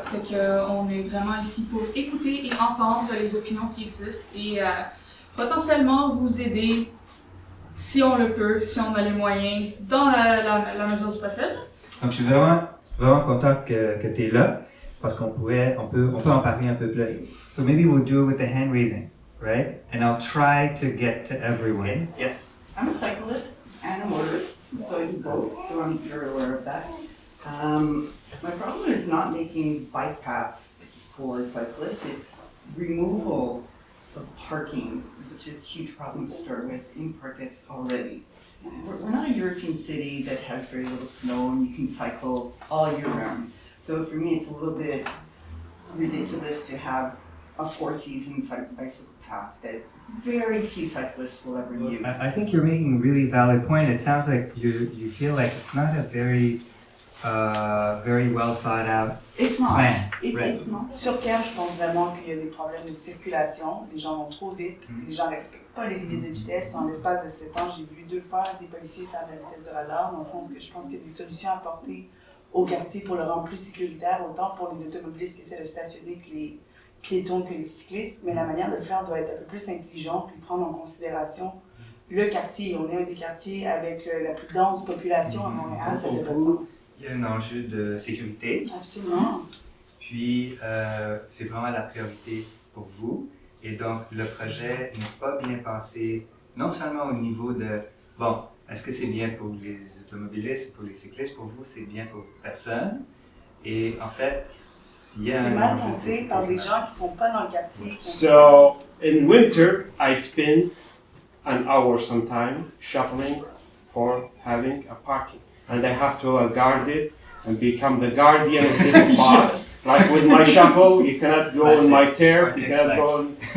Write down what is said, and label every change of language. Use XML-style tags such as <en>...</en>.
<fr>Fait qu'on est vraiment ici pour écouter et entendre les opinions qui existent et potentiellement vous aider, si on le peut, si on a les moyens, dans la mesure du possible. Donc, je suis vraiment content que tu es là parce qu'on peut en parler un peu plus.</fr> <en>So maybe we'll do it with the hand raising, right? And I'll try to get to everyone. Yes. I'm a cyclist and a motorist, so I do both, so I'm very aware of that. My problem is not making bike paths for cyclists, it's removal of parking, which is a huge problem to start with in Parc-Ex already. We're not a European city that has very little snow and you can cycle all year round. So for me, it's a little bit ridiculous to have a four-season bicycle path that very few cyclists will ever use. I think you're making a really valid point. It sounds like you feel like it's not a very well thought out It's not. plan. It's not.</en> <fr>Sur Pierre, je pense vraiment qu'il y a des problèmes de circulation. Les gens vont trop vite, les gens ne respectent pas les limites de vitesse. En l'espace de 7 ans, j'ai vu 2 fois des policiers faire de la vitesse de radar, dans le sens que je pense qu'il y a des solutions à apporter au quartier pour le rendre plus sécuritaire, autant pour les automobilistes qui essaient de stationner que les piétons que les cyclistes, mais la manière de le faire doit être un peu plus intelligente puis prendre en considération le quartier. On est un des quartiers avec la plus dense population à Montréal, ça fait pas de sens. Il y a un enjeu de sécurité. Absolument. Puis, c'est vraiment la priorité pour vous. Et donc, le projet n'est pas bien pensé, non seulement au niveau de, bon, est-ce que c'est bien pour les automobilistes, pour les cyclistes, pour vous, c'est bien pour personne. Et en fait, il y a C'est un mal enjeu de pensé sécurité. par des gens qui ne sont pas dans le quartier.</fr> <en>So in winter, I spend an hour sometime shuffling for having a parking, and I have to guard it and become the guardian of this spot. Like with my shovel, you cannot go on my turf, you cannot go on.</en>